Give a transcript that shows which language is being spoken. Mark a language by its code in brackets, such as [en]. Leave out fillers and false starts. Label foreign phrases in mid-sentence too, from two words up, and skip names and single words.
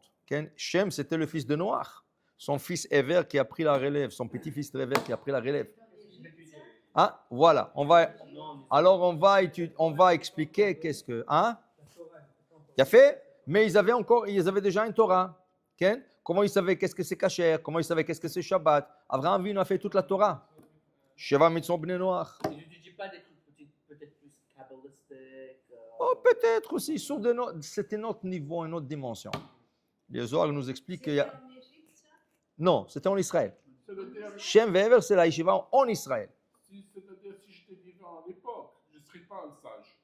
[fr] Shem, c'était le fils de Noach. Son fils Ever qui a pris la relève, son petit-fils Ever qui a pris la relève. Ah, voilà. On va expliquer qu'est-ce que... Hein? Il a fait, mais ils avaient déjà une Torah. Comment ils savaient qu'est-ce que c'est kasher? Comment ils savaient qu'est-ce que c'est Shabbat? Abraham Avinu a fait toute la Torah. [he] שבע מצוות בני נח. [fr] Il n'étudie pas des trucs peut-être plus kabbalistiques. Oh, peut-être aussi. C'était notre niveau, une autre dimension. Les Zohar nous expliquent qu'il y a... en Égypte, ça? Non, c'était en Israël. C'est-à-dire, Shem Ve'ever, c'est la yeshiva en Israël. c'est-à-dire, si j'étais vivant à l'époque, je ne serais pas un sage.